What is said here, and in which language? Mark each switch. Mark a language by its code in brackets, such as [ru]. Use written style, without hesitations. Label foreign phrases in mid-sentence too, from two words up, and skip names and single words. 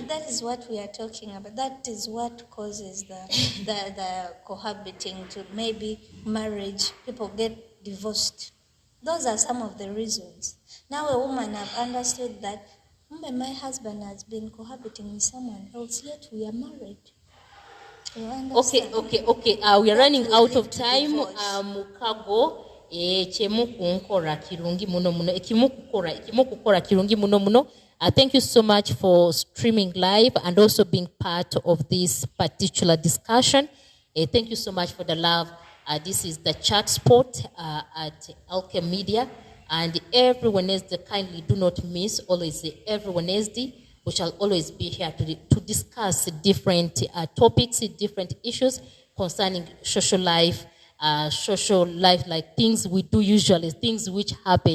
[en] And that is what we are talking about. That is what causes the cohabiting to maybe marriage. People get divorced. Those are some of the reasons. Now a woman have understood that my husband has been cohabiting with someone else, yet we are married. You understand? Okay. We are running will out lead of to time. divorce. [ttj] Mukago ekimu kunkora kirungi muno muno ekimu kukora kirungi muno muno. [en] Thank you so much for streaming live and also being part of this particular discussion. Thank you so much for the love. This is the ChatSpot at Alchem Media. And every Wednesday, kindly do not miss, always every Wednesday, we shall always be here to discuss different topics, different issues concerning social life, like things we do usually, things which happen.